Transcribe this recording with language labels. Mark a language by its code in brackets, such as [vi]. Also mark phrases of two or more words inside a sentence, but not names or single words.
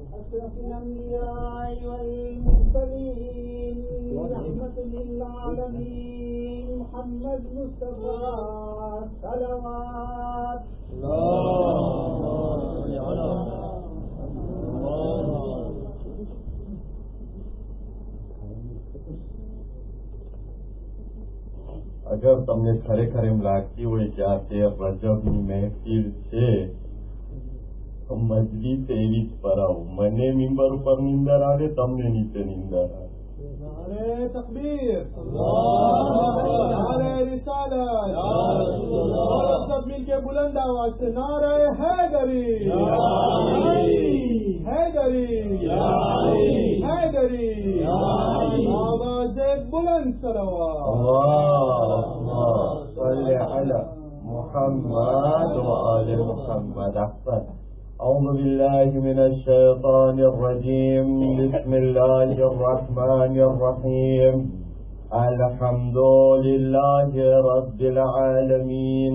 [ar] أشرف الأنبياء والمرسلين رحمة للعالمين محمد مصطفى صلوات [gu] અગર તમને ખરેખર એમ લાગતી હોય કે આ 13 રજબની મહેફિલ છે તો મજલિસ એવી જ પરાવો. મને મિંબર ઉપર નીંદર આવે, તમને નીચે નીંદર આવે. [ur] نعرہ تکبیر، نعرہ رسالت، اور سب مل کے بلند آواز سے نعرہ حیدری، حیدری، حیدری، آواز بلند صلوات. [ar] اللهم صل على محمد وآل محمد. احسن. أعوذ بالله من الشيطان الرجيم. بسم الله الرحمن الرحيم. الحمد لله رب العالمين.